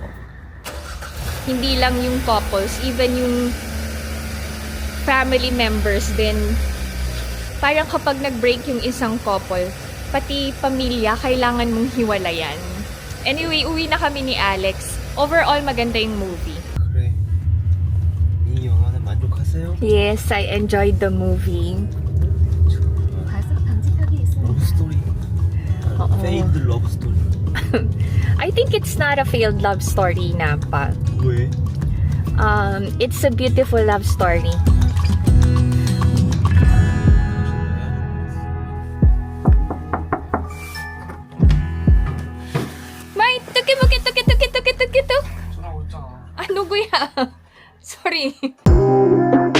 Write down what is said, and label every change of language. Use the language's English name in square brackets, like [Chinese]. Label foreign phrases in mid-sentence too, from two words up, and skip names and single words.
[Filipino] Hindi lang yung couples, even yung [English] family members [Filipino] din. Parang kapag nag-break yung isang couple, pati pamilya, kailangan mong hiwalayan. Anyway, uwi na kami ni Alex. Overall, maganda yung movie. [Korean] 그래. 이 영화는 만족하세요? [English] Yes, I enjoyed the movie. love story. fade love story. I think it's not a failed love story, Napa. [Korean] 왜? [English] It's a beautiful love story. [Filipino] May, tuki. [Korean] 전화 왔잖아. [Filipino] Ano, kuya? Sorry.